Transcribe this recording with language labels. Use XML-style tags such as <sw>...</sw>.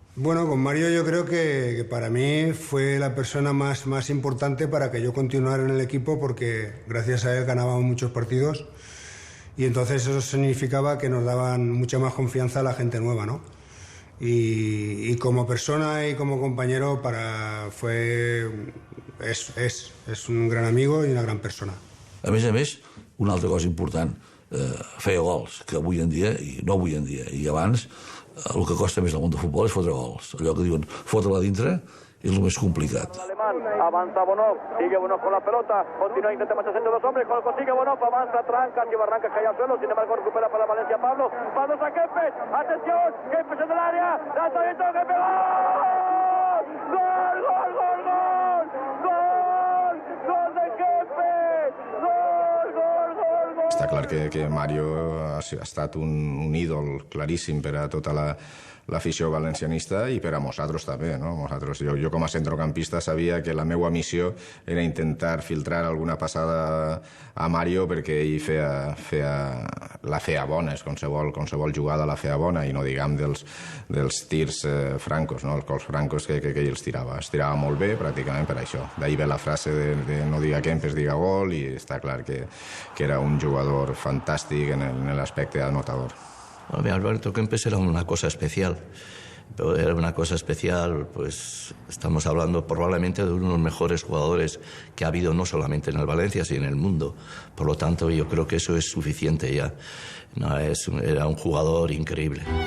<es>Bueno, con Mario yo creo que para mí fue la persona más importante para que yo continuara en el equipo porque gracias a él ganábamos muchos partidos y entonces eso significaba que nos daban mucha más confianza a la gente nueva, ¿no? Y como persona y como compañero es un gran amigo y una gran persona.</es> <ca>A més, una altra cosa important, feia gols, que avui en dia, i no avui en dia, i abans, el que costa més al món de futbol és fotre gols. Allò que diuen, fotre-la dintre és el més complicat.</ca> <es>Avanza Bonov, sigue Bonov con la pelota, continúa, intenta marcharse entre dos hombres, consigue Bonov, avanza, tranca, que Barranca cae al suelo, sin embargo recupera para Valencia Pablo a Kempes, atención, Kempes en el área, lanzamiento, Kempes, ¡gol! ¡Gol, gol, gol! ¡Gol! ¡Gol de Kempes! ¡Gol, gol, gol, gol!</es> <ca>Està clar que Mario ha estat un ídol claríssim per a tota l'afició valencianista i per a nosaltres també, no? Jo com a centrocampista sabia que la meva missió era intentar filtrar alguna passada a Mario perquè ell la feia bona, qualsevol jugada la feia bona i no diguem dels tirs francos, no? Els cols francos que ell els tirava. Els tirava molt bé pràcticament per això. D'ahir ve la frase de no diga Kempes, diga gol i està clar que era un jugador fantàstic en l'aspecte anotador.</ca> <es>Alberto Kempes era una cosa especial, pero era una cosa especial, pues estamos hablando probablemente de uno de los mejores jugadores que ha habido no solamente en el Valencia, sino en el mundo. Por lo tanto, yo creo que eso es suficiente ya. No, era un jugador increíble.</es>